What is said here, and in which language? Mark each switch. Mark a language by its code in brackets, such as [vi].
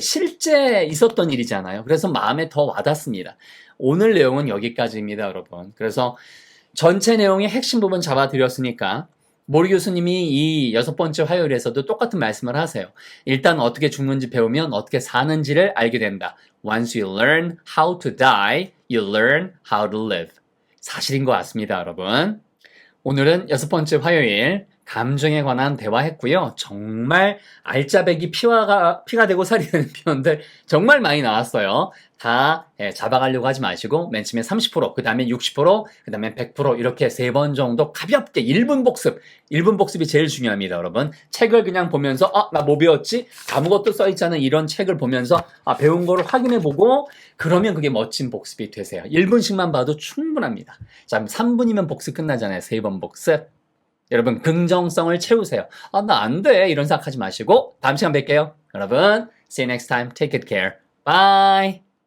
[ko] 실제 있었던 일이잖아요. 그래서 마음에 더 와닿습니다. 오늘 내용은 여기까지입니다, 여러분. 그래서 전체 내용의 핵심 부분 잡아드렸으니까 모리 교수님이 이 6번째 화요일에서도 똑같은 말씀을 하세요. 일단 어떻게 죽는지 배우면 어떻게 사는지를 알게 된다. [en] Once you learn how to die, you learn how to live. [ko] 사실인 것 같습니다, 여러분. 오늘은 6번째 화요일 감정에 관한 대화했고요. 정말 알짜배기 피가 되고 살이 되는 표현들 정말 많이 나왔어요. 다 잡아가려고 하지 마시고 맨 처음에 30%, 그 다음에 60%, 그 다음에 100% 이렇게 3번 정도 가볍게 1분 복습. 1분 복습이 제일 중요합니다, 여러분. 책을 그냥 보면서 나 뭐 배웠지? 아무것도 써있지 않은 이런 책을 보면서 배운 거를 확인해보고 그러면 그게 멋진 복습이 되세요. 1분씩만 봐도 충분합니다. 자, 3분이면 복습 끝나잖아요. 3번 복습. 여러분 긍정성을 채우세요. 나 안 돼. 이런 생각하지 마시고 다음 시간 뵐게요. 여러분, [en] see you next time. Take good care. Bye.